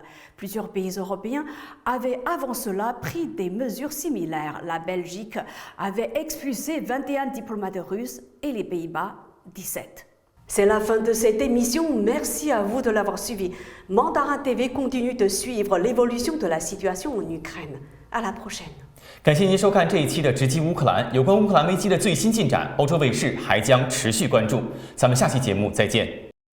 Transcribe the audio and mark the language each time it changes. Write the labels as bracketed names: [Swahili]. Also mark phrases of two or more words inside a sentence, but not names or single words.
[French] Plusieurs pays européens avaient avant cela pris des mesures similaires. La Belgique avait expulsé 21 diplomates russes et les Pays-Bas 17. C'est la fin de cette émission, merci à vous de l'avoir suivi. Mandarin TV continue de suivre l'évolution de la situation en Ukraine. À la prochaine. [Chinese] 感谢您收看这一期的直击乌克兰。有关乌克兰危机的最新进展，欧洲卫视还将持续关注。咱们下期节目再见。